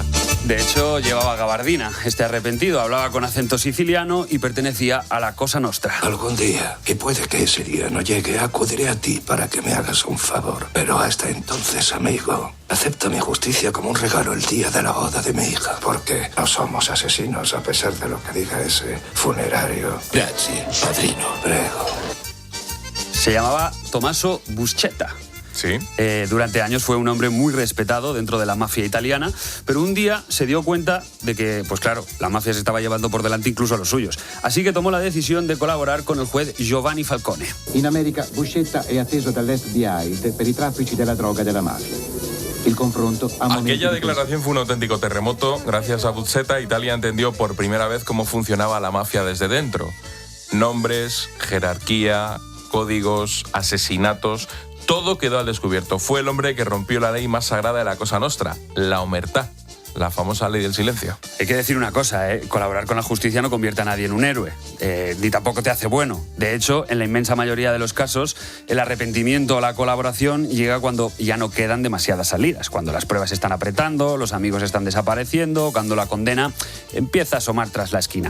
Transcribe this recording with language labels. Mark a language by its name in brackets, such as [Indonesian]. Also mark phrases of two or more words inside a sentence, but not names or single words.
[Spanish] De hecho, llevaba gabardina. Este arrepentido hablaba con acento siciliano y pertenecía a la Cosa Nostra. Algún día, y puede que ese día no llegue, acudiré a ti para que me hagas un favor. Pero hasta entonces, amigo, acepta mi justicia como un regalo el día de la boda de mi hija. Porque no somos asesinos, a pesar de lo que diga ese funerario. [Italian] Grazie, padrino. Prego. [Spanish] Se llamaba Tommaso Buscetta. Sí. Durante años fue un hombre muy respetado dentro de la mafia italiana, pero un día se dio cuenta de que, pues claro, la mafia se estaba llevando por delante incluso a los suyos. Así que tomó la decisión de colaborar con el juez Giovanni Falcone. [Italian] In America, Buscetta è atteso dall'FBI per i traffici della droga e della mafia. Il confronto [Spanish] Aquella declaración fue un auténtico terremoto. Gracias a Buscetta, Italia entendió por primera vez cómo funcionaba la mafia desde dentro. Nombres, jerarquía, códigos, asesinatos... Todo quedó al descubierto. Fue el hombre que rompió la ley más sagrada de la Cosa Nostra, la omertà, la famosa ley del silencio. Hay que decir una cosa, colaborar con la justicia no convierte a nadie en un héroe, ni tampoco te hace bueno. De hecho, en la inmensa mayoría de los casos, el arrepentimiento o la colaboración llega cuando ya no quedan demasiadas salidas, cuando las pruebas están apretando, los amigos están desapareciendo, cuando la condena empieza a asomar tras la esquina.